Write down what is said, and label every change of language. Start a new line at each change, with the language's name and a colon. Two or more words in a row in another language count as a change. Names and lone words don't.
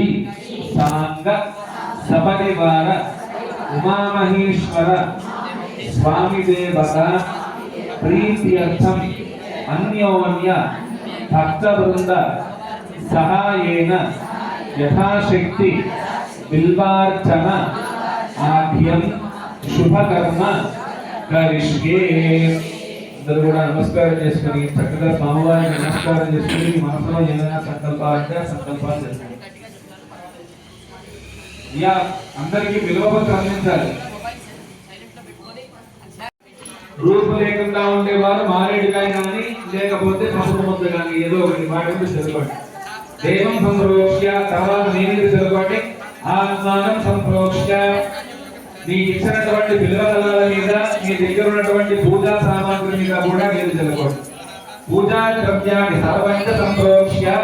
Sanskrit: सांग सपरिवार उमा महेश्वर स्वामी देवता प्रीत्यर्थम अन्योन्य भक्तवृंद सहायेन यथाशक्ति बिल्वार्चन आद्यं शुभकर्म करिष्ये
Telugu: అందరూ కూడా నమస్కారం చేసుకుని చక్కగా స్వామివారికి నమస్కారం చేసుకుని మనసులో ఏదైనా సంకల్పాలు చేసుకోండి యా అందరికీ విలువపత్రం అందించాలి రూపు లేకుండా ఉండేవారు మారేడుకాయ కానీ లేకపోతే పసుపు ముద్ద కానీ ఏదో ఒకటి వాటి గురించి చదవండి
Sanskrit: దేవం సంప్రోక్ష్య
Telugu: తర్వాత నేను చదవండి
Sanskrit: ఆత్మానం సంప్రోక్ష్య
Telugu: మీకు ఇచ్చినటువంటి విలువల మీద మీ దగ్గర ఉన్నటువంటి పూజా సామాగ్రి మీద కూడా మీరు చదవండి పూజా ద్రవ్యాన్ని
Sanskrit: సర్వంత సంప్రోక్ష్య